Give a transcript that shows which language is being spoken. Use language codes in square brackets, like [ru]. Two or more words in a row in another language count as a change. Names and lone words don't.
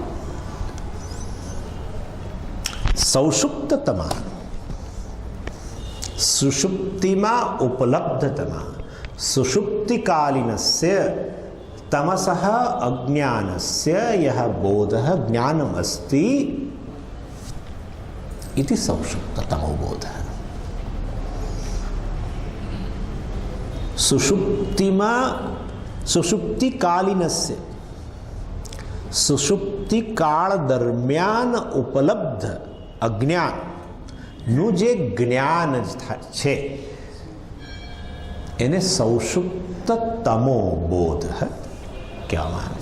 [sa] સૌષુપ્તતમા, સુષુપ્તિમાં ઉપલબ્ધતમા, સુષુપ્તિકાલીનસ્ય તમસઃ અજ્ઞાનસ્ય યહ બોધઃ જ્ઞાનમસ્તિ इति सौषुप्ततमो बोधः. सुषुप्तिमा सुषुप्तिकालीनस्य, [gu] સુષુપ્તિ કાળ દરમિયાન ઉપલબ્ધ અજ્ઞાનનું જે જ્ઞાન છે એને સૌષુપ્તતમો બોધ કહેવામાં આવે.